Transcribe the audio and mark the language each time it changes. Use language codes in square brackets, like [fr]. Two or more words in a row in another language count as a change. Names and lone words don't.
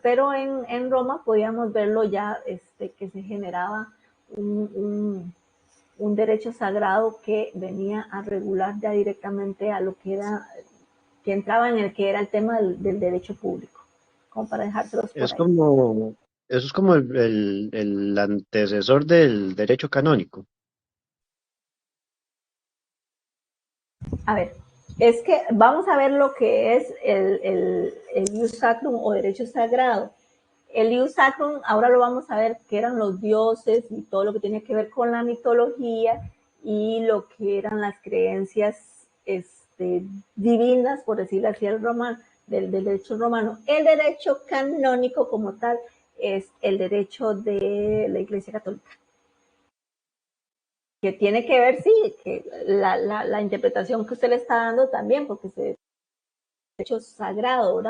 [es] Pero en Roma podíamos verlo ya, que se generaba un derecho sagrado que venía a regular ya directamente a lo que era, que entraba en el que era el tema del derecho público, como para dejárselos por Es ahí. como, eso es como el antecesor del derecho canónico. A ver, es que vamos a ver lo que es el [la] ius sacrum [es] o derecho sagrado. El [la] ius sacrum, [es] ahora lo vamos a ver, que eran los dioses y todo lo que tenía que ver con la mitología y lo que eran las creencias divinas, por decirlo así, del derecho romano. El derecho canónico como tal es el derecho de la Iglesia Católica, que tiene que ver, sí, que la interpretación que usted le está dando también, porque es derecho sagrado, ¿verdad?